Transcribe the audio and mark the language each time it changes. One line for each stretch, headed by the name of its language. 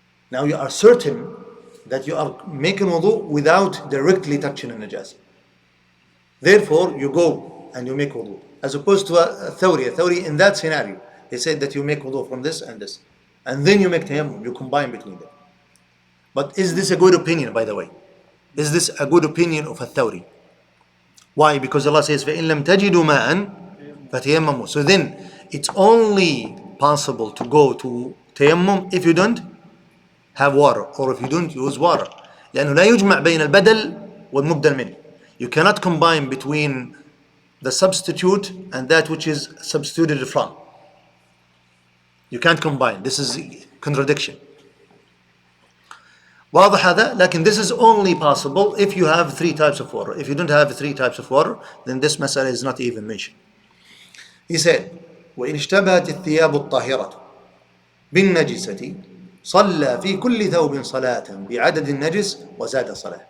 English: Now you are certain that you are making wudu without directly touching a najasa. Therefore, you go and you make wudu. As opposed to a thawri. A thawri, in that scenario, they said that you make wudu from this and this. And then you make tayammum, you combine between them. But is this a good opinion, by the way? Is this a good opinion of a thawri? Why? Because Allah says,
Arabic: فَإِن لَمْ تَجِدُوا مَاءً فَتَيَمَّمُوا.
English: So then, it's only possible to go to tayammum if you don't have water, or if you don't use water.
Arabic: لأنه لا يجمع بين البدل والمبدل منه.
English: You cannot combine between the substitute and that which is substituted from. You can't combine. This is contradiction.
Arabic: واضح هذا؟ لكن
English: this is only possible if you have 3 types of water. If you don't have 3 types of water, then this masala is not even mentioned. He said,
Arabic: وإن اشتبهت الثياب الطاهرة بالنجسة صلى في كل ثوب صلاة بعدد النجس وزاد صلاة.